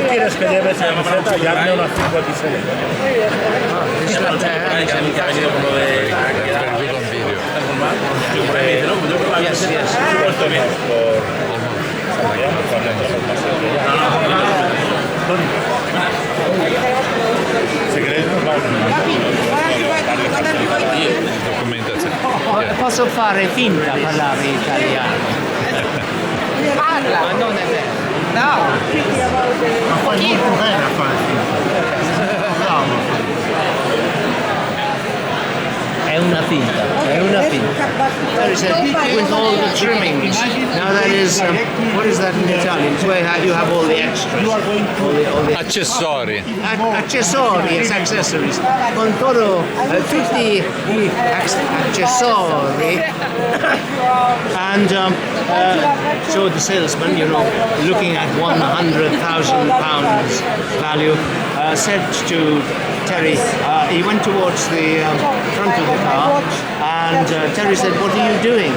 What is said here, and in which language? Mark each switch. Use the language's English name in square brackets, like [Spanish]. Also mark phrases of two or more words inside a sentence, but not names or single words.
[Spanish] ¿Sabes que lleve esa camiseta? Y hazme una 56. Que ha venido como de... [English] Yes, yes. [Italian] Se crede, Posso fare finta parlare italiano? Parla! Ma non è vero. No! Ma fai molto bene a fare finta. Bravo. È una finta, è una finta. [English] There is with all the trimmings. Now that is, what is that in Italian? It's where you have all the extras. All the [Italian] Accessori. Accessori, [English] yes, accessories. [Spanish] Con todo, [Italian] tutti gli accessori. [English] And so the salesman, you know, looking at £100,000 value, said to Terry, he went towards the front of the car, and Terry said, "What are you doing?"